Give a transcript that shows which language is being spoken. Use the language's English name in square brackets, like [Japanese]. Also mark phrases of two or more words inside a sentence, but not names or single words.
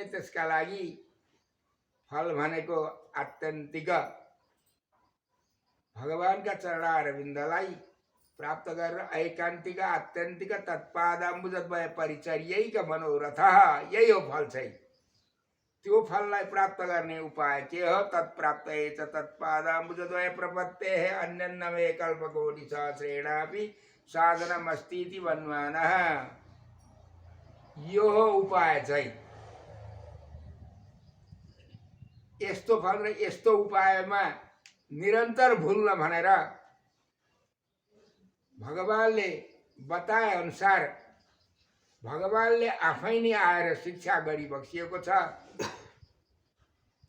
[Nepali] त्यसका लागि फल भनेको आत्यन्तिक भगवानका चरणारविन्दलाई प्राप्त गरेर [Sanskrit] ऐकान्तिक आत्यन्तिक तत्पादाम्बुजद्वय परिचर्यैक मनोरथ [Nepali] यही हो फल चाहिँ। त्यो फललाई प्राप्त गर्ने उपाय के हो? [Sanskrit] तत्प्राप्तये च तत्पादाम्बुजद्वय प्रपत्तेः अन्यन्नमे कल्पकोटि सहस्रेणापि साधनमस्तीति वन्वानः। [Nepali] यो हो उपाय चाहिँ। यस्तो फल र यस्तो उपायमा निरन्तर भुल्न भनेर भगवानले बताए अनुसार भगवानले आफै नै आएर शिक्षा गरी बक्सिएको छ।